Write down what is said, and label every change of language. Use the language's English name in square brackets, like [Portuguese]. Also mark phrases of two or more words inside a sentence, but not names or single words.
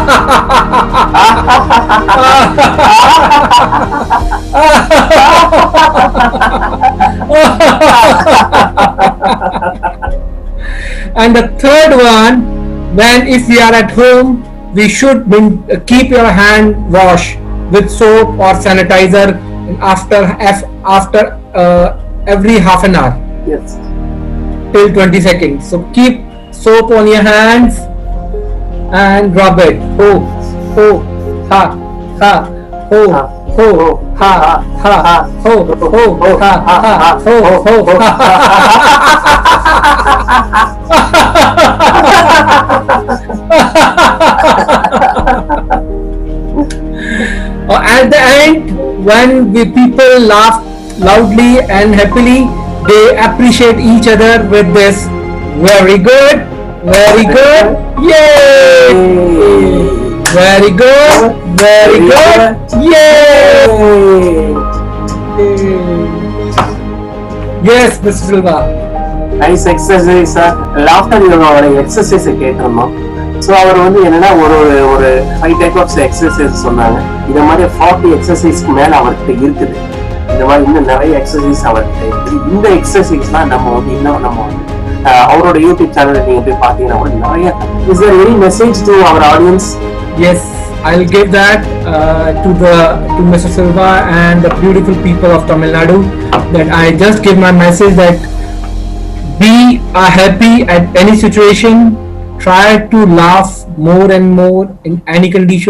[English] And the third one, when if we are at home, we should keep your hand washed with soap or sanitizer after every half an hour Yes. till 20 seconds. So keep soap on your hands and rub it. Ho, ho, ha, ha, ho, ho, ha, ha, ho, ho, ha, ha, ho, ho, At the end, when the people laugh loudly and happily, they appreciate each other with this. Very good, very good, yay! Very good, very good, yay! Yes, Mr. Silva. nice exercise sir. laughter yoga-oda exercise [Tamil] கேட்டிருந்தோம். ஸோ அவர் வந்து என்னன்னா ஒரு ஒரு 5 [English] type of exercise [Tamil] சொன்னாங்க. இந்த மாதிரி 40 எக்ஸசைஸ்க்கு மேல அவர்கிட்ட இருக்குது. இந்த மாதிரி இன்னும் நிறைய எக்ஸசைஸ் அவர்கிட்ட இருக்குது. இந்த எக்ஸசைஸ்லாம் நம்ம வந்து இன்னும் நம்ம வந்து அவரோட [English] YouTube channel [Tamil] நீங்க போய் பாத்தீங்கன்னா கூட நிறைய. [English] is there any message to our audience? Yes, I'll give that to Mr. Silva and the beautiful people of Tamil Nadu. That I just give my message that be happy at any situation. Try to laugh more and more in any condition.